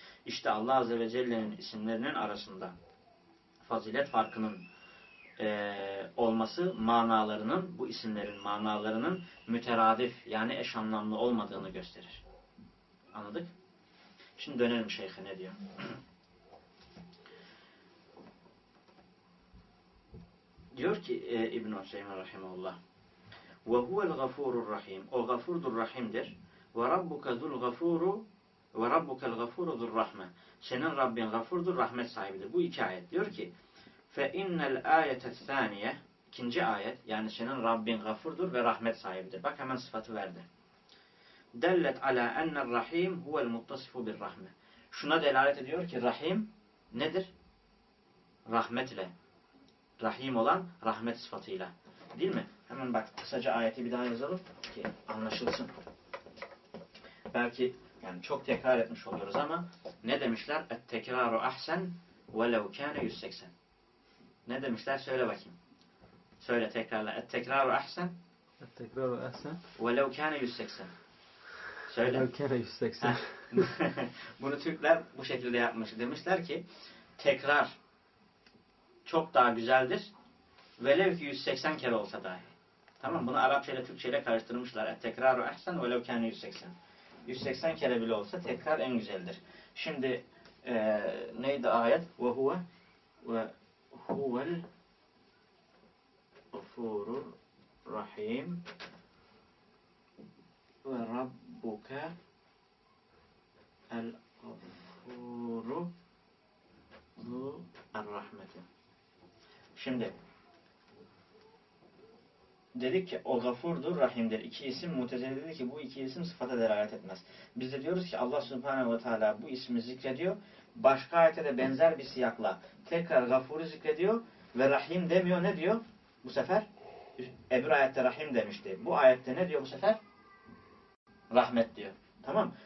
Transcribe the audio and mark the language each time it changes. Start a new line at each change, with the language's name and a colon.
Turkish: İşte Allah Azze ve Celle'nin isimlerinin arasında fazilet farkının olması manalarının, bu isimlerin manalarının müteradif, yani eş anlamlı olmadığını gösterir. Anladık? Şimdi dönelim şeyhe, ne diyor? Diyor ki İbn-i Hüseyin Rahimahullah,
Arabic: وَهُوَ الْغَفُورُ الرَّحِيمُ
Turkish: O gafurdur, rahimdir.
Arabic: وَرَبُّكَ ذُو الْغَفُورُ وَرَبُّكَ الْغَفُورُ ذُو الرَّحْمَةِ
Turkish: Senin Rabbin gafurdur, rahmet sahibidir. Bu iki ayet diyor ki,
Arabic: فَاِنَّ الْآيَةَ الثَّانِيَةِ
Turkish: ikinci ayet, yani senin Rabbin gafurdur ve rahmet sahibidir. Bak hemen sıfatı verdi.
Arabic: دَلَّتْ عَلَى اَنَّ الرَّحِيمُ هُوَ الْمُتَّصِفُ بِالرَّحْمَةِ
Turkish: Şuna delalet ediyor ki rahim nedir? Rahmetle. Rahim olan rahmet sıfatıyla. Değil mi? Hemen bak kısaca ayeti bir daha yazalım ki anlaşılsın. Belki yani çok tekrar etmiş oluyoruz ama ne demişler?
Arabic: اَتْتَكْرَارُ اَحْسَنْ وَلَوْ كَانَ 180
Turkish: Ne demişler? Söyle bakayım. Söyle tekrarla.
Arabic: اَتْتَكْرَارُ اَحْسَنْ اَتْتَكْرَارُ اَحْسَنْ وَلَوْ كَانَ 180 Söyle. وَلَوْ كَانَ 180
Turkish: Bunu Türkler bu şekilde yapmış. Demişler ki tekrar çok daha güzeldir. Velev ki 180 kere olsa dahi. Tamam, bunu Arapça ile Türkçe ile karıştırmışlar.
Arabic: اَتْتَكْرَارُ اَحْسَنْ وَلَوْ كَانَ 180
Turkish: 180 kere bile olsa tekrar en güzeldir. Şimdi neydi ayet?
Arabic: وَهُوَ وَهُوَ الْغَفُورُ الرَّحِيمُ وَرَبُّكَ الْغَفُورُ الرَّحْمَةِ
Turkish: Şimdi dedik ki o gafurdur, rahimdir. İki isim, Mutezile dedi ki bu iki isim sıfata delalet etmez. Biz de diyoruz ki Allah Subhanehu ve Teala bu ismi zikrediyor. Başka ayete de benzer bir siyakla tekrar gafuru zikrediyor ve rahim demiyor. Ne diyor? Bu sefer öbür ayette rahim demişti. Bu ayette ne diyor bu sefer? Rahmet diyor. Tamam.